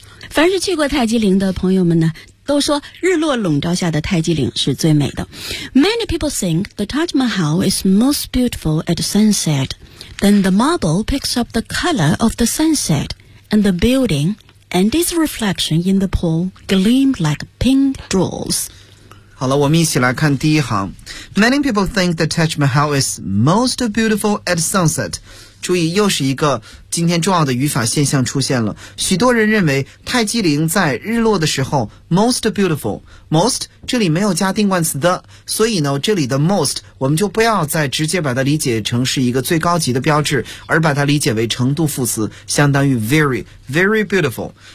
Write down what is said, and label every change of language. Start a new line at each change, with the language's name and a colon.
Chinese: 凡是去过泰姬陵的朋友们呢都说日落笼罩下的泰姬陵是最美的
English: Many people think the Taj Mahal is most beautiful at sunsetThen the marble picks up the color of the sunset, and the building and its reflection in the pool gleam like pink jewels.
Chinese: 好了，我们一起来看第一行。
English: Many people think the Taj Mahal is most beautiful at sunset.
Chinese: 注意，又是一个今天重要的语法现象出现了。许多人认为泰姬陵在日落的时候 most beautiful. Most 这里没有加定冠词的，所以呢，这里的 most 我们就不要再直接把它理解成是一个最高级的标志，而把它理解为程度副词，相当于 very, very beautiful.